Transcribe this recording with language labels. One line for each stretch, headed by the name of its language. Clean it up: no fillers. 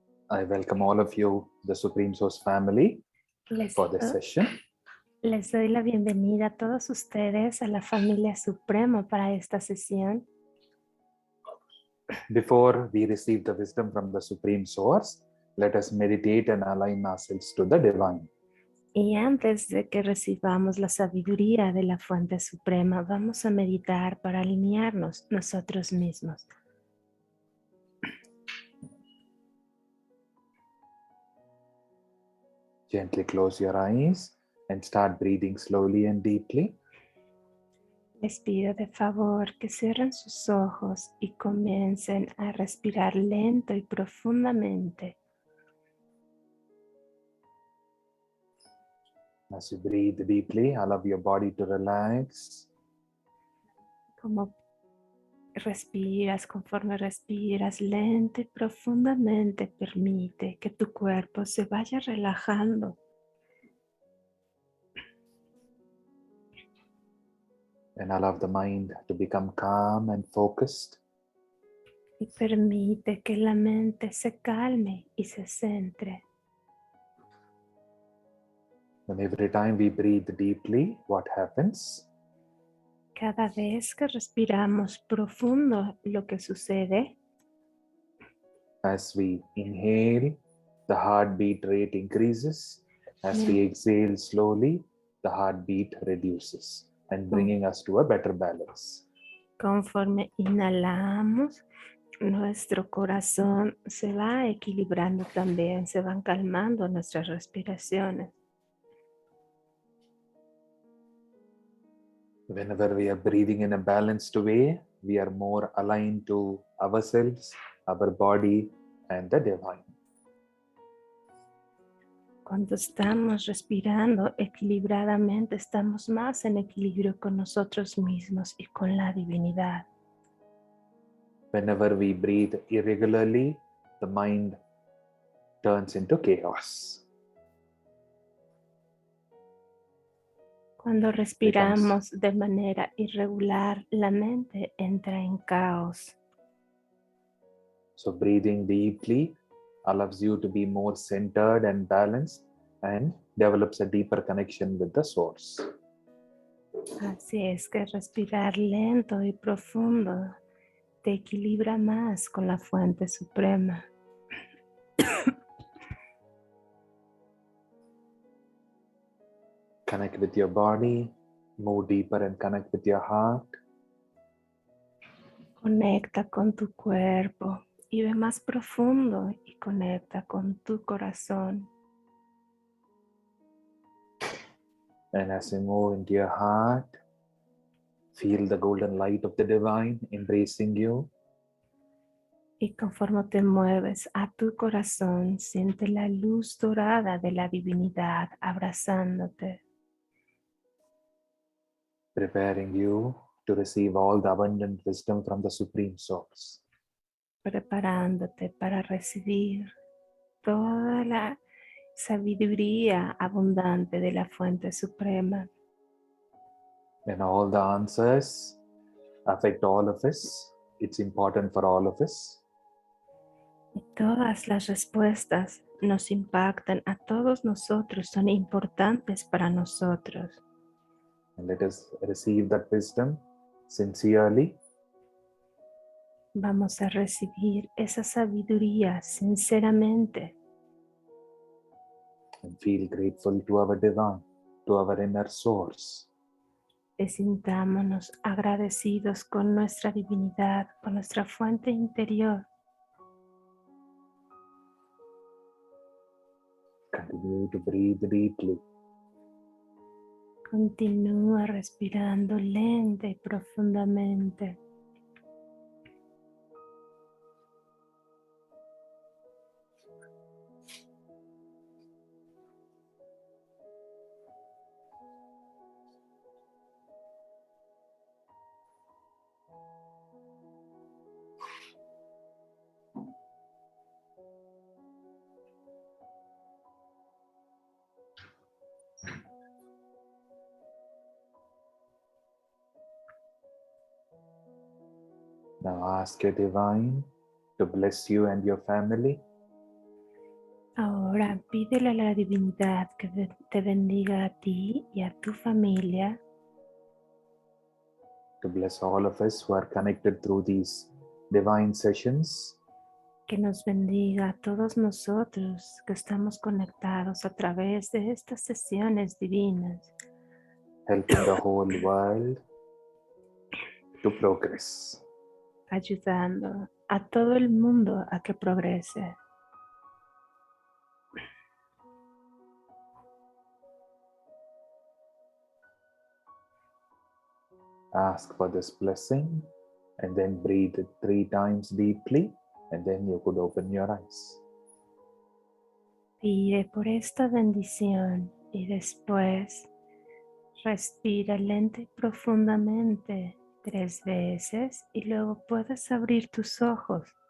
English: I welcome all of you, the Supreme Source family, for this session.
Spanish: Les doy la bienvenida a todos ustedes a la familia Suprema para esta sesión.
English: Before we receive the wisdom from the Supreme Source, let us meditate and align ourselves to the Divine.
Spanish: Y antes de que recibamos la sabiduría de la Fuente Suprema, vamos a meditar para alinearnos nosotros mismos.
English: Gently close your eyes and start breathing slowly and deeply.
Spanish: Les pido de favor que cierren sus ojos y comiencen a respirar lento y profundamente.
English: As you breathe deeply, allow your body to relax.
Spanish: Como conforme respiras lento y profundamente, permite que tu cuerpo se vaya relajando.
English: And allow the mind to become calm and focused.
Spanish: Y permite que la mente se calme y se centre.
English: And every time we breathe deeply, what happens?
Spanish: Cada vez que respiramos profundo, lo que sucede,
English: as we inhale, the heartbeat rate increases. As we exhale slowly, the heartbeat reduces and bringing us to a better balance.
Spanish: Conforme inhalamos, nuestro corazón se va equilibrando también, se van calmando nuestras respiraciones.
English: Whenever we are breathing in a balanced way, we are more aligned to ourselves, our body, and the divine.
Spanish: Cuando estamos respirando equilibradamente, estamos más en equilibrio con nosotros mismos y con la divinidad.
English: Whenever we breathe irregularly, the mind turns into chaos.
Spanish: Cuando respiramos de manera irregular, la mente entra en caos.
English: So breathing deeply allows you to be more centered and balanced and develops a deeper connection with the source.
Spanish: Así es que respirar lento y profundo te equilibra más con la fuente suprema.
English: Connect with your body, move deeper and connect with your heart.
Spanish: Conecta con tu cuerpo y ve más profundo y conecta con tu corazón.
English: And as you move into your heart, feel the golden light of the divine embracing you.
Spanish: Y conforme te mueves a tu corazón, siente la luz dorada de la divinidad abrazándote.
English: Preparing you to receive all the abundant wisdom from the Supreme Source.
Spanish: Preparándote para recibir toda la sabiduría abundante de la fuente suprema.
English: And all the answers affect all of us. It's important for all of us.
Spanish: Y todas las respuestas nos impactan a todos nosotros, son importantes para nosotros.
English: And let us receive that wisdom sincerely.
Spanish: Vamos a recibir esa sabiduría sinceramente.
English: And feel grateful to our divine, to our inner source.
Spanish: Y sintámonos agradecidos con nuestra divinidad, con nuestra fuente interior.
English: Continue to breathe deeply.
Spanish: Continúa respirando lenta y profundamente.
English: Now ask your divine to bless you and your family.
Spanish: Ahora pídele a la divinidad que te bendiga a ti y a tu familia,
English: To bless all of us who are connected through these divine sessions.
Spanish: que nos bendiga a todos nosotros que estamos conectados a través de estas sesiones divinas,
English: Helping the whole world to progress.
Spanish: ayudando a todo el mundo a que progrese.
English: Ask for this blessing and then breathe it 3 times deeply, and then you could open your eyes.
Spanish: Pide por esta bendición y después respira lenta y profundamente 3 veces y luego puedes abrir tus ojos.